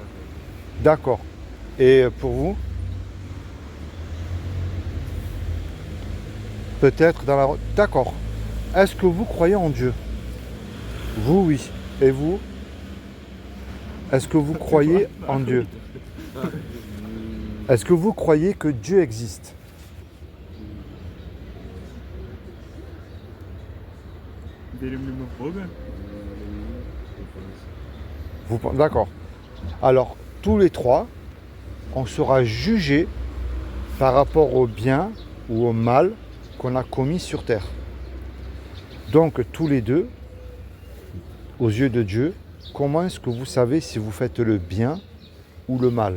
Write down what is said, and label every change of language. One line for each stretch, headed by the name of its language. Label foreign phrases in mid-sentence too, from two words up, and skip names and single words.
French: D'accord. Et pour vous? Peut-être dans la... D'accord. Est-ce que vous croyez en Dieu? Vous, oui. Et vous? Est-ce que vous croyez en Dieu? Est-ce que vous croyez que Dieu existe?
Russian: Верим ли мы в Бога?
French: D'accord. Alors, tous les trois, on sera jugés par rapport au bien ou au mal qu'on a commis sur terre. Donc, tous les deux, aux yeux de Dieu, comment est-ce que vous savez si vous faites le bien ou le mal?